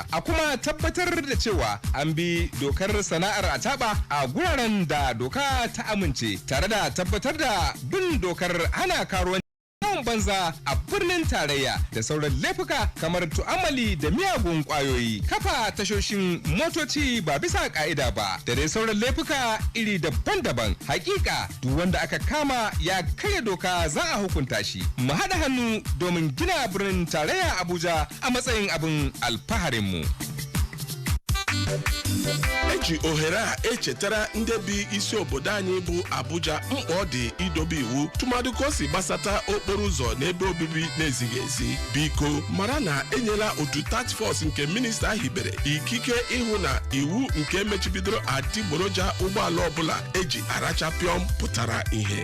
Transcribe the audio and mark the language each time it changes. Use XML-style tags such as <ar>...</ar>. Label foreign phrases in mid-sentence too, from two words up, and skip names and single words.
<ha>A kuma tabbatar da cewa an bi dokar sana'ar acaba a guraren da doka ta amince tare da tabbatar da bin dokar hana karuwanci banza a birnin tarayya da sauran laifuka kamar tu'amali da miyagun kwayoyi, kafa tashoshin motoci ba bisa ka'ida ba da dai sauran laifuka iri daban-daban. Hakika duk wanda aka kama ya karya doka za a hukunta shi. Mu haɗa hannu domin gina birnin tarayya Abuja a matsayin abin alfaharinmu.</ha> <ig>ji ohere a echetara ndị bi isi obodo anyị bụ Abuja mkpa ọ dị idobe iwu tụmadụ ka o si gbasata okporo ụzọ n'ebe obibi na-ezighị ezi. Biko mara na enyela otu task force nke minista hibere ikike ịhụ na iwu nke mechibidoro adịgboroja ụgbọala ọbụla eji arachapịọm pụtara ihe.</ig>